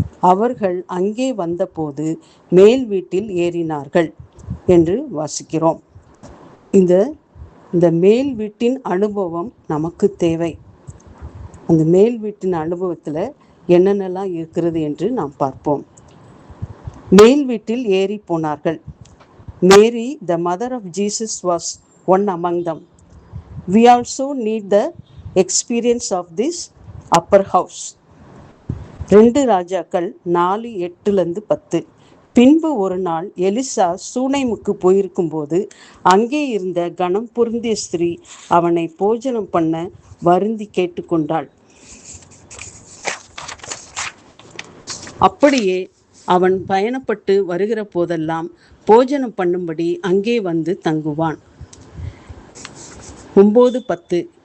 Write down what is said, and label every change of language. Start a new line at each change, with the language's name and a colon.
Tamil: அவர்கள் அங்கே வந்தபோது மேல் வீட்டில் ஏறினார்கள் என்று வாசிக்கிறோம். இந்த மேல் வீட்டின் அனுபவம் நமக்கு தேவை. அந்த மேல் வீட்டின் அனுபவத்தில் என்னென்னலாம் இருக்கிறது என்று நாம் பார்ப்போம். மேல் வீட்டில் ஏறி போனார்கள்.
English: Mary, the mother of Jesus, was one among them. We also need the experience of this upper house.
Tamil: 2 ராஜாக்கள் 4:8-10. பின்பு ஒரு நாள் எலிசா சூனைமுக்கு போயிருக்கும்போது அங்கே இருந்த கனம் பொருந்திய ஸ்திரீ அவனை போஜனம் பண்ண வருந்தி கேட்டுக்கொண்டாள். அப்படியே அவன் பயணப்பட்டு வருகிற போதெல்லாம் போஜனம் பண்ணும்படி அங்கே வந்து தங்குவான். 9:10.